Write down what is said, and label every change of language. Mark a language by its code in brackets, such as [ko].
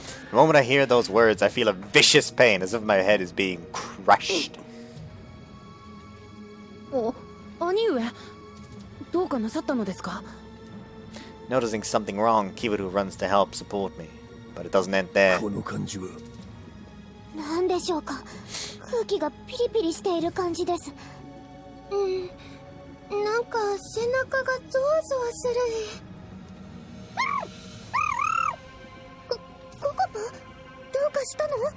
[en] The moment I hear those words, I feel a vicious pain, as if my head is being crushed. [ja] 兄上、どうかなさったのですか? [en] Noticing something wrong, Kibaru runs to help support me, but it doesn't end there. [ja] この感じはなんでしょうか。空気がピリピリしている感じです。なんか背中がゾワゾワする。ココパ、どうかしたの？